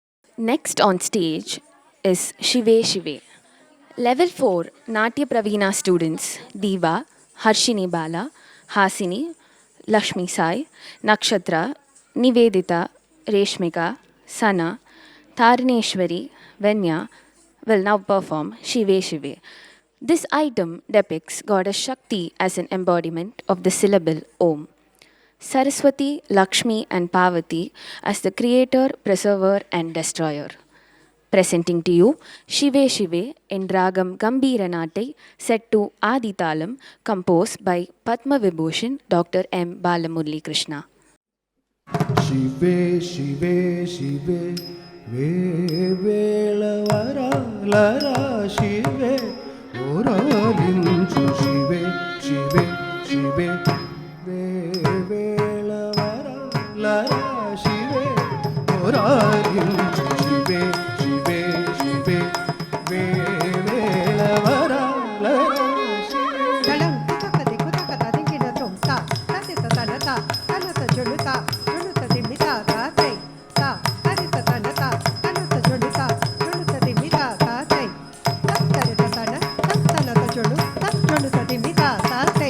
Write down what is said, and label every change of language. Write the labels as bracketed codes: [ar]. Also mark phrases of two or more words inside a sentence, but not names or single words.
[en] Next on stage is Shive Shive. Level 4 Natya Pravina students Diva, Harshini Bala, Hasini, Lakshmi Sai, Nakshatra, Nivedita, Reshmika, Sana, Taraneshwari, Venya will now perform Shive Shive. This item depicts goddess Shakti as an embodiment of the syllable Om. Saraswati, Lakshmi, and Parvati as the creator, preserver, and destroyer. Presenting to you Shive Shive in Ragam Gambhira Natai set to Aditalam, composed by Padma Vibhushan Dr. M. Balamurli Krishna. [te] శివే శివే శివే వేళవర లర శివే ఓరాలించు శివే శివే శివే వేళవర లర శివే ఓరాలించు శివే శివే శివే వేళవర లర శివే దళం కుతకది కుతకత దింగిన తొంత తదిత తనత తనత జొలుత జొలుత దిమిత తాతై తా తదిత తనత తనత జొలుత జొలుత దిమిత తాతై తత్తరిత తన తత్తనత జొలు తజ్జొలుత దిమిత తాతై